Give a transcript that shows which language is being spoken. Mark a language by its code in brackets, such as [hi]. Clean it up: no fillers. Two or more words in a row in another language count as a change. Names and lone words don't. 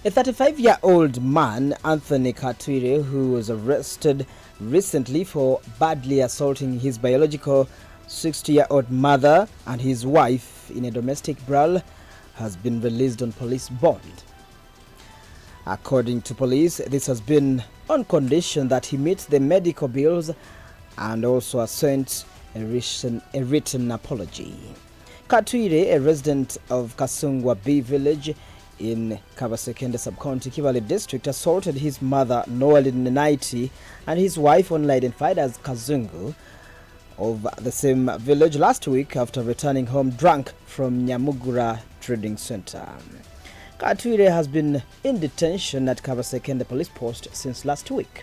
[en] A 35-year-old man, Anthony Katwire, who was arrested recently for badly assaulting his biological 60-year-old mother and his wife in a domestic brawl, has been released on police bond. According to police, this has been on condition that he meets the medical bills and also assents a written apology. Katwire, a resident of Kasungwa B village in Kabasekende sub-county Kivale district, assaulted his mother Noel Naiti and his wife, only identified as Kazungu, of the same village last week after returning home drunk from Nyamugura Trading Center. Katwire has been in detention at Kabasekende police post since last week.